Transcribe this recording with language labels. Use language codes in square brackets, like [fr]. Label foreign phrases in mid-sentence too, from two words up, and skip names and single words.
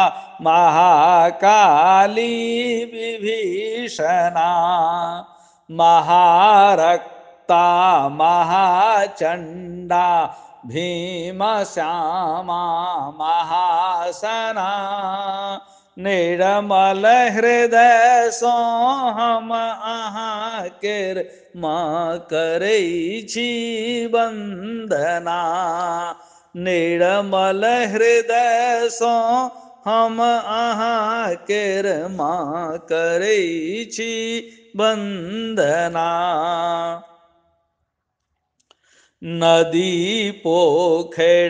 [sa] महाकाली विभीषणा महारक्ता महाचंडा भीमश्यामा महासना [mai] निर्मल हृदय सो हम अहाँ केर माँ करै छी वंदना निर्मल हृदय सो हम अहाँ केर माँ करै छी वंदना नदी पोखर